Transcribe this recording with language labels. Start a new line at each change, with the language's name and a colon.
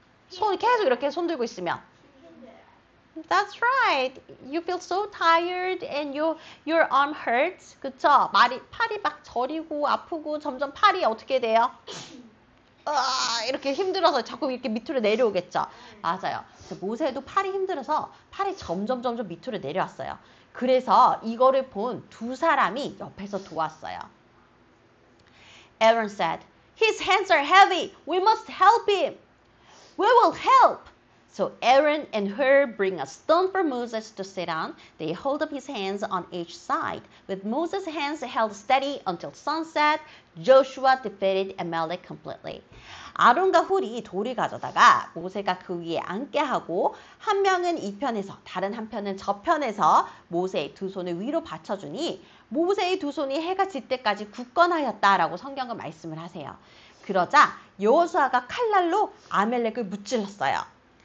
Korean: 손 계속 이렇게 손 들고 있으면.
English: That's right. You feel so tired and your arm hurts.
Korean: 그쵸? 팔이 막 저리고 아프고 점점 팔이 어떻게 돼요? 이렇게 힘들어서 자꾸 이렇게 밑으로 내려오겠죠. 맞아요. 모세도 팔이 힘들어서 팔이 점점 밑으로 내려왔어요. 그래서 이거를 본 두 사람이 옆에서 도왔어요.
English: Aaron said, His hands are heavy. We must help him. We will help. So Aaron and Hur bring a stone for Moses to sit on. They hold up his hands on each side. With Moses' hands held steady until sunset, Joshua defeated Amalek completely.
Korean: 아론과 훌이 돌을 가져다가 모세가 그 위에 앉게 하고 한 명은 이 편에서 다른 한 편은 저 편에서 모세의 두 손을 위로 받쳐주니 모세의 두 손이 해가 질 때까지 굳건하였다라고 성경은 말씀을 하세요. 그러자 여호수아가 칼날로 아멜렉을 무찔렀어요.